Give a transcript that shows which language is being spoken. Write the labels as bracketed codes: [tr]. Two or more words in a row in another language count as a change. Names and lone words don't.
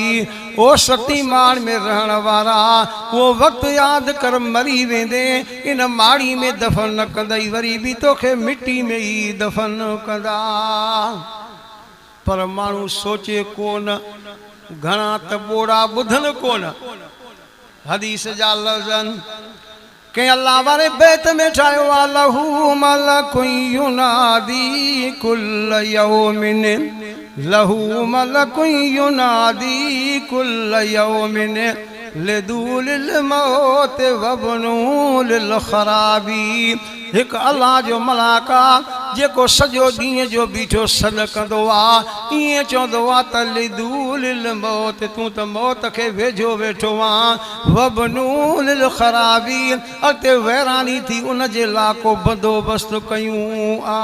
[sd] ओ सती माड़ में रहण वारा वो वक्त याद कर मरी वेंदे इन माड़ी में दफन न कंदई वरी भी तोखे मिट्टी में ही दफन कंदा। पर माण्हू सोचे कोन घणा त ॿोड़ा ॿुधनि कोन हदीस जा लफ़्ज़ कंहिं अल्लाह वारे बैत में ठाहियो आहे [ar] له ملك ينادي كل يوم له ملك ينادي كل يوم لدوا للموت وابنوا للخراب. [sd] हिकु अल्लाह जो मलाका जेको सॼो ॾींहं जो बीठो सॾ कंदो आहे ईअं चवंदो आहे त [ar] لدوا للموت [sd] तूं त मौत खे वेझो वेठो आहे [ar] وابنوا للخراب [sd] अॻिते वैरानी थी उन जे लाइ को बंदोबस्तु कयूं आ।